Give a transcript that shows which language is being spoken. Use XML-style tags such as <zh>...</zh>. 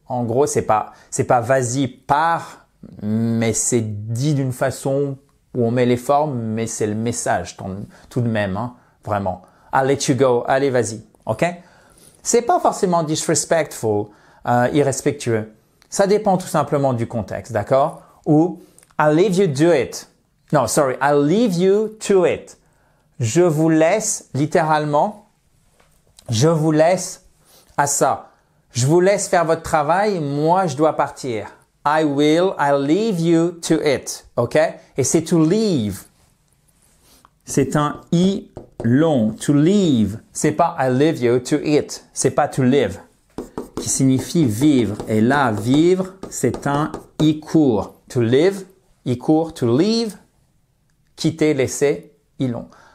<fr>En gros, c'est pas vas-y, pars, mais c'est dit d'une façon où on met les formes, mais c'est le message tout de même, hein, vraiment.</fr> <en>I'll let you go.</en> <fr>Allez, vas-y. OK? C'est pas forcément disrespectful, irrespectueux. Ça dépend tout simplement du contexte, d'accord?</fr> <en>Ou I'll leave you do it. Non, sorry, I'll leave you to it.</en> <fr>Je vous laisse, littéralement, je vous laisse à ça. Je vous laisse faire votre travail, moi je dois partir.</fr> <en>I'll leave you to it. OK?</en> <fr>Et c'est to leave. C'est un I long. To leave. C'est pas</fr> <en>I'll leave you to it.</en> <fr>C'est pas to live. Qui signifie vivre. Et là, vivre, c'est un I court. To live, I court. To leave, quitter, laisser, I long.</fr>